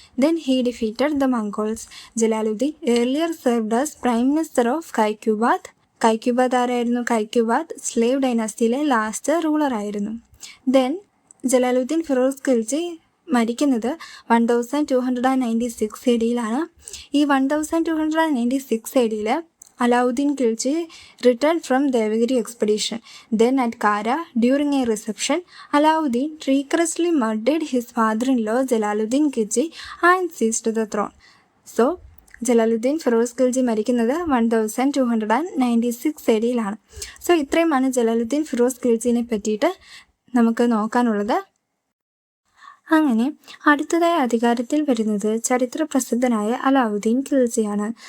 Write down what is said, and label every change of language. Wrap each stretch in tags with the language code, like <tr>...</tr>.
<en>Then he defeated the Mongols. Jalaluddin earlier served as prime minister of Kaiqubad.</en> <ml>കൈക്യൂബാദ് ആരായിരുന്നു? കൈക്യൂബാദ് slave ഡൈനാസ്റ്റിയിലെ last റൂളറായിരുന്നു. Then Jalaluddin Firoz Khilji മരിക്കുന്നത് 1296 AD ഈ</ml> <en>1296 AD Alauddin Khilji returned from Devagiri expedition. Then at Kara, during a reception, Alauddin rigorously murdered his father-in-law Jalaluddin Khilji and seized the throne.</en> <ml>So, Jalaluddin Firoz Khilji മരിക്കുന്നത് 1296 AD so ഇത്രയുമാണ് ജലാലുദ്ദീൻ ഫിറോസ് ഖിൽജിനെ പറ്റിയിട്ട് നമുക്ക് നോക്കാനുള്ളത്. അങ്ങനെ അടുത്തതായി അധികാരത്തിൽ വരുന്നത് ചരിത്ര പ്രസിദ്ധനായ അലാവുദ്ദീൻ ഖിൽജിയാണ്.</ml>